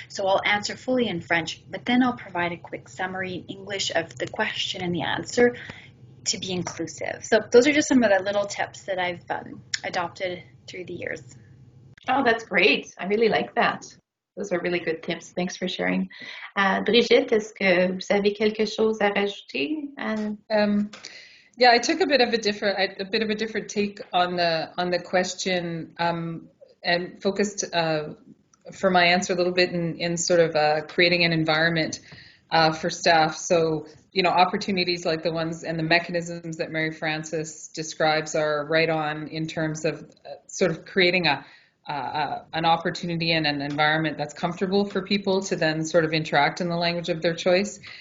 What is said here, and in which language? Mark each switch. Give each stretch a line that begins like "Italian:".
English: So I'll answer fully in French, but then I'll provide a quick summary in English of the question and the answer to be inclusive. So those are just some of the little tips that I've adopted through the years. Oh, that's great. I really like that. Those are really good tips. Thanks for sharing.
French: Brigitte, est-ce que vous avez quelque chose à rajouter?
English: Yeah, I took a bit of a different take on the question and focused for my answer a little bit in sort of creating an environment for staff. So, opportunities like the ones and the mechanisms that Mary Frances describes are right on in terms of sort of creating an opportunity and an environment that's comfortable for people to then sort of interact in the language of their choice.